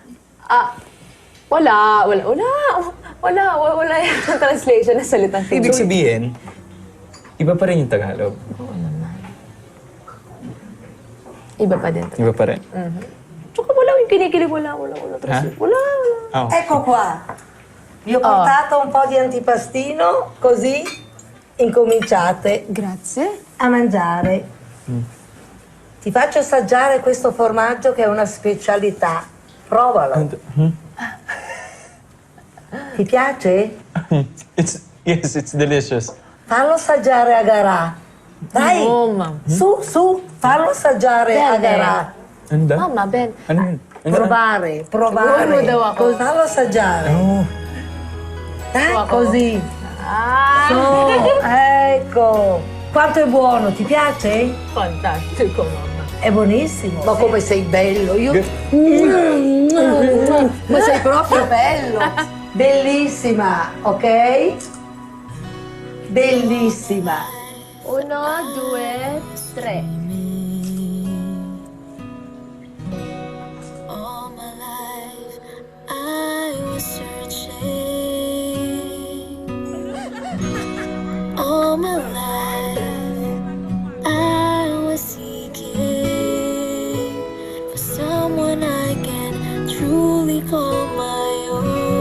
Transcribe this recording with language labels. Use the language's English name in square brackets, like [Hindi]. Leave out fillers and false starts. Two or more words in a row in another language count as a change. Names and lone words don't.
[Filipino] Wala yung translation ng salitang Pinoy. Ibig sabihin, iba pa rin yung Tagalog. Oo naman. Iba pa din. Iba pa rin. Tsaka wala yung kinikilig, wala. Ha? Wala. Oh. [Italian] Ecco qua. Vi ho portato un po' di antipastino, così incominciate Grazie. a mangiare. Ti faccio assaggiare questo formaggio che è una specialità. Provalo. Ti piace? [English] Yes, it's delicious. [Italian] Fallo assaggiare a Garà. Dai, [English] No, Ma'am. [Italian] su, fallo assaggiare a Bene. Garà. [Filipino] Ano daw? [Italian] Mama, Ben. [Filipino] Ano yun? Ano? [Italian] Provare. [Filipino] Siguro mo daw ako. [Italian] Fallo assaggiare. Oh. Dai, [Filipino] Ako. [Italian] così. Su, ecco. Quanto è buono, ti piace? Fantastico, Mama. È buonissimo. Ma come sei bello, io... Ma sei proprio bello. Bellissima, ok? Bellissima. [English] 1, 2, 3. All my life I was searching. All my life I was seeking for someone I can truly call my own.